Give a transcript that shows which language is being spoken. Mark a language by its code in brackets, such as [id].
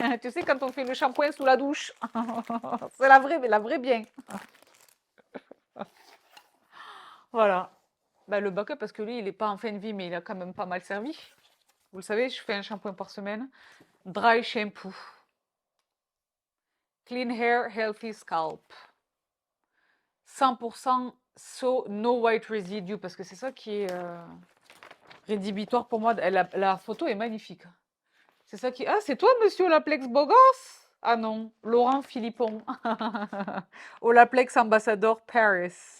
[fr] Tu sais, quand on fait le shampoing sous la douche. C'est la vraie bien. Voilà. Bah, le backup, parce que lui, il n'est pas en fin de vie, mais il a quand même pas mal servi. Vous le savez, je fais un shampoing par semaine. [en] Dry shampoo. Clean hair, healthy scalp. [fr] 100% [en] no white residue, [fr] parce que c'est ça qui est rédhibitoire pour moi. La photo est magnifique. C'est ça qui... Ah, c'est toi, monsieur Olaplex Bogos? Ah non, Laurent Philippon. Olaplex ambassadeur Paris.